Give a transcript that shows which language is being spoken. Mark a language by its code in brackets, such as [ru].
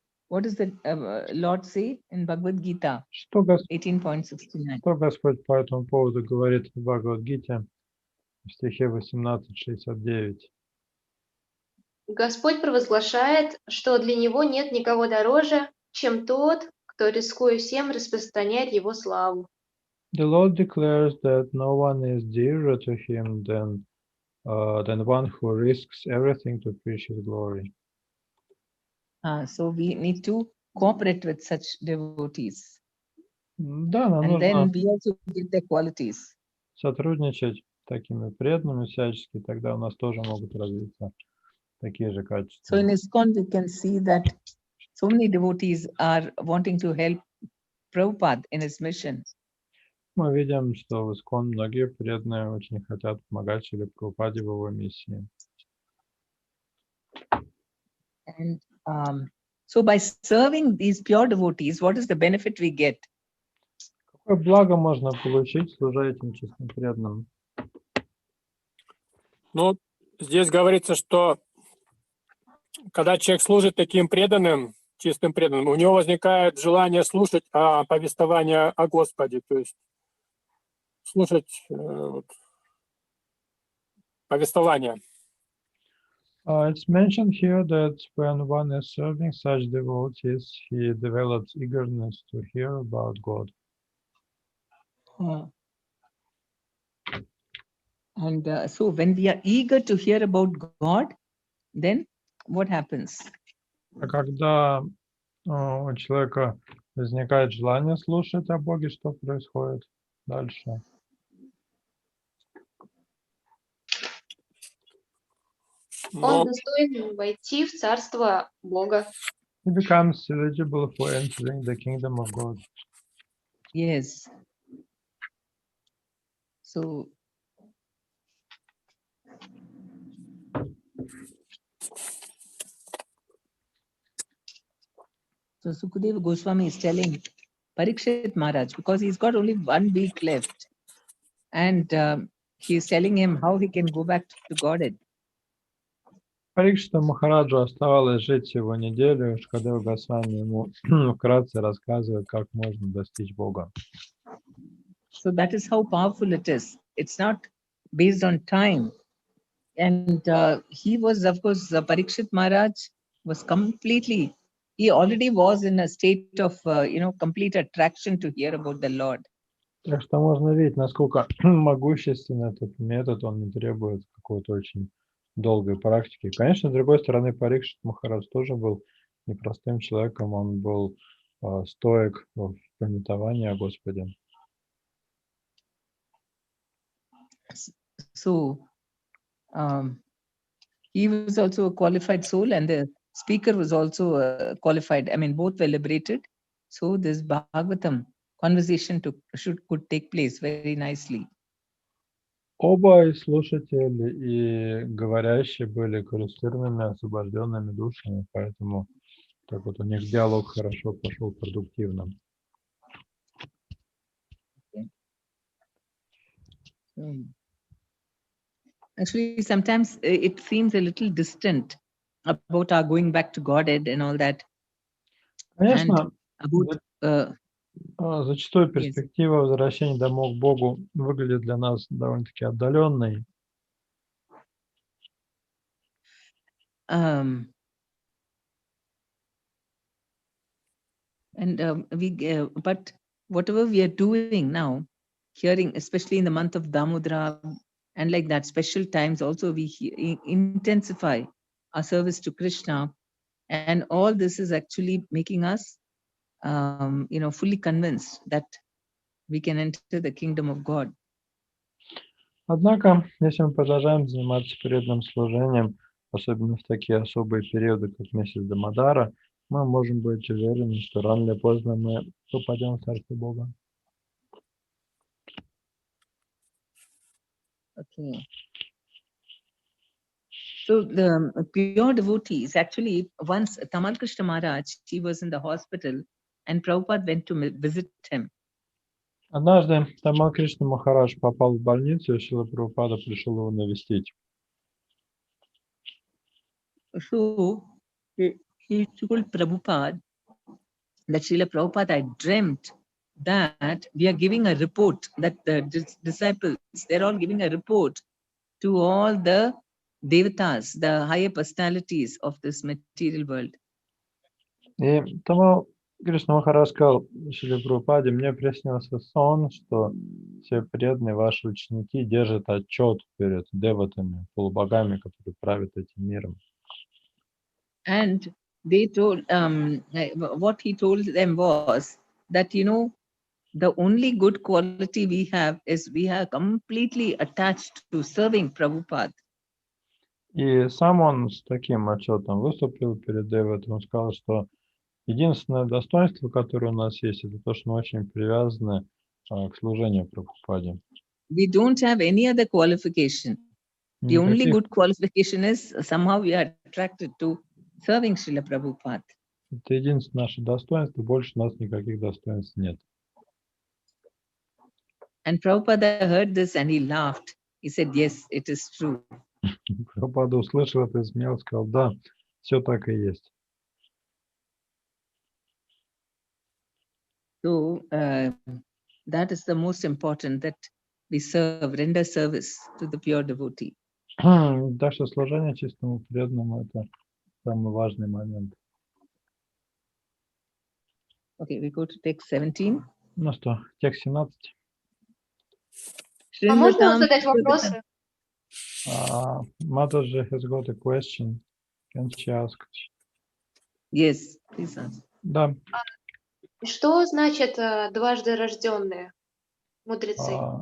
[en] What does the Lord say in Bhagavad Gita 18.69? [ru] Что Господь по этому поводу говорит в Бхагавад-гите в стихе 18.69? Господь провозглашает, что для Него нет никого дороже, чем тот, кто, рискуя всем, распространяет Его славу. [en] The Lord declares that no one is dearer to Him than one who risks everything to preach His glory. So we need to cooperate with such devotees. [ru] Да, нам [en] And then [ru] нужно [en] we also get their qualities. [ru] сотрудничать такими преданными всячески, тогда у нас тоже могут развиться такие же [en] So [ru] качества. [en] in ISKCON, we can see that so many devotees are wanting to help Prabhupada in his mission. [ru] Мы видим, что в ИСККОН многие преданные очень хотят помогать Шриле Прабхупаде в его миссии. [en] And so by serving these pure devotees, what is the benefit we get? [ru] Какое благо можно получить, служа этим чистым преданным? Ну, здесь говорится, что когда человек служит таким преданным, чистым преданным, у него возникает желание слушать повествование о Господе, то есть слушать повествование. [en] It's mentioned here that when one is serving such devotees, he develops eagerness to hear about God. And so when we are eager to hear about God, then what happens? [ru] А когда у человека возникает желание слушать о Боге, что происходит дальше? Он достоин войти в царство Бога. [en] He becomes eligible for entering the kingdom of God. Yes. So Sukadeva Goswami is telling Parikshit Maharaj, because he's got only 1 week left, and he's telling him how he can go back to Godhead. [ru] Парикшиту Махараджу оставалось жить всего неделю, Шукадева Госвами ему вкратце рассказывает, как можно достичь Бога. [en] So that is how powerful it is. It's not based on time. And he was, of course, Parikshit Maharaj was completely, he already was in a state of, complete attraction to hear about the Lord. [ru] Так что можно видеть, насколько могущественный этот метод, он не требует какой-то очень долгой практики. Конечно, с другой стороны, Парикшит Махарадж тоже был непростым человеком, он был стоек в памятовании о Господе. [en] So he was also a qualified soul, and the speaker was also qualified. I mean, both were liberated. So this Bhagavatam conversation could take place very nicely. [ru] Оба и слушатели, и говорящие были квалифицированными, освобожденными душами, поэтому так вот у них диалог хорошо пошел, продуктивно. [en] Actually, sometimes it seems a little distant about our going back to Godhead and all that. [ru] Конечно, [en] And about, [ru] зачастую перспектива возвращения домой к Богу выглядит для нас довольно-таки отдаленной. [en] But whatever we are doing now, hearing, especially in the month of Damodara, and like that, special times also we intensify our service to Krishna, and all this is actually making us, fully convinced that we can enter the kingdom of God. [ru] Однако, если мы продолжаем заниматься преданным служением, особенно в такие особые периоды, как месяц Дамодара, мы можем быть уверены, что рано или поздно мы попадем в Царство Бога. [en] Okay. So the pure devotees, actually, once Tamal Krishna Maharaj, he was in the hospital, and Prabhupada went to visit him. [ru] Однажды Тамал Кришна Махарадж попал в больницу, и Шрила Прабхупада пришел его навестить. [en] So he told Prabhupada that Srila Prabhupada, I dreamt that we are giving a report, that the disciples, they're all giving a report to all the devatas, the higher personalities of this material world. [ru] И Тамал Кришна Махарадж сказал Шриле Прабхупаде: мне приснился сон, что все преданные ваши ученики держат отчет перед деватами, полубогами, которые правят этим миром. [en] And they told, what he told them was that, the only good quality we have is we are completely attached to serving Prabhupada. [ru] И сам он с таким отчетом выступил перед Дэвидом. Он сказал, что единственное достоинство, которое у нас есть, это то, что мы очень привязаны к служению Прабхупаде. [en] We don't have any other qualification. The only [ru] Никаких, [en] good qualification is somehow we are attracted to serving Srila Prabhupada. [ru] это единственное наше достоинство, больше у нас никаких достоинств нет. [en] And Prabhupada heard this and he laughed. He said, yes, it is true. [ru] Прабхупада услышал это, смеялся, сказал, да, все так и есть. [en] So that is the most important, that we serve, render service to the pure devotee. [ru] Так что служение чистому преданному – это самый важный момент. [en] Okay, we go to text 17. [ru] Ну что, текст 17. А можно [sa] Shrinvatam [ru] задать вопросы? [en] Mataji has got a question. Can she ask? Yes, please ask. [ru] Да. Что значит дважды рожденные мудрецы?